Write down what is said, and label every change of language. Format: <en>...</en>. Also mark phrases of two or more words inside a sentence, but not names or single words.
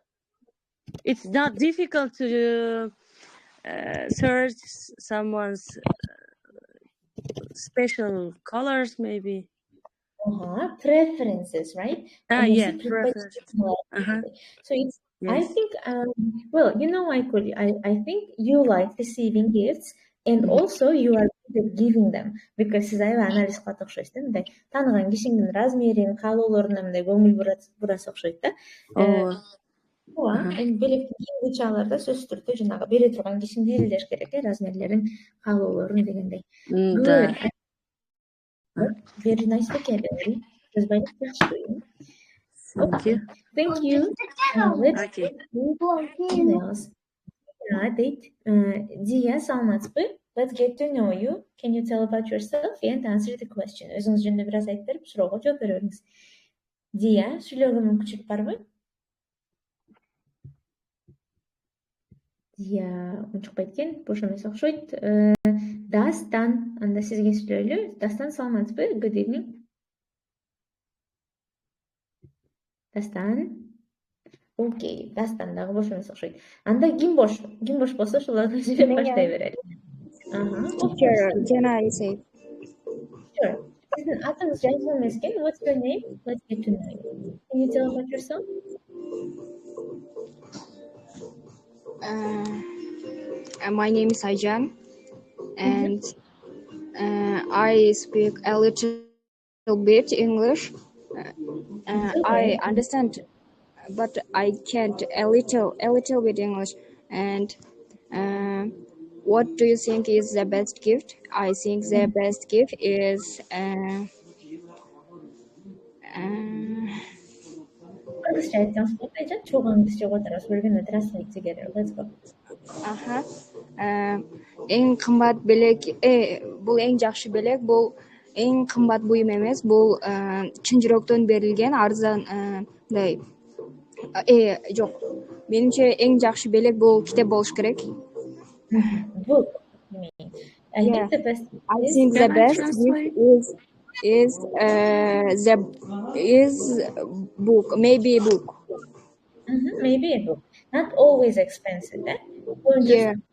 <en>It's not difficult to search someone's special colors, maybe. Preferences, right? Yeah, preferences. So it's. Yes. I think. Well, you know, I think you like receiving gifts, and also you are good at giving them because</en> <ky>siz аябай анализ кылат окшойсуз да, мындай тааныган кишиңдин размерин, каалоолоруна мындай көңүл бурасыз окшойт да. Ооба, эми белектин кийимчаларда сөзсүз түрдө жанагы бере турган кишиңди элдеш керек, размерлерин, каалоолорун дегендей.</ky> <en>Good. Very nice vocabulary. Okay. Thank you. Let's get emails. Dia, саламатсызбы? Let's get to know you. Can you tell about yourself and answer the question?</en> <ky>Өзүңүз жөнүндө бир аз айтып берип, суроого жооп бере бериңиз. Dia, сүйлөөгө мүмкүнчүлүк барбы? Dia унчукпайт экен, бош эмес окшойт. Дастан, анда сизге сүйлөйлү. Дастан, саламатсызбы?</ky> <en>Good evening.</en> <ky>Дастан. Окей, Дастан дагы бош эмес окшойт. Анда ким бош болсо ошолордон сүйлөп баштай берели.</ky> <en>Sure, Jana, I say.</en> <ky>Sure. Sizdin атыңыз жазылып эмес экен.</ky> <en>What's your name? Let's get to know you. Can you tell about yourself? My name is Ayjan, and I speak a little bit English. I understand, but I can't a little bit English. And what do you think is the best gift? I think the best gift is</en> <ky>Кыргызча айтсаңыз болот, Айжан. Чогуу англисче отурабыз.</ky> <en>We're gonna translate together. Let's go.</en> <ky>Эң кымбат белек, бул эң жакшы белек, бул эң кымбат буюм эмес, бул чын жүрөктөн берилген арзан мындай. Жок. Менимче эң жакшы белек бул китеп болуш керек.</ky> <en>Book. I think the best is book. Maybe book. Maybe a book. Not always expensive, eh? Yeah.</en>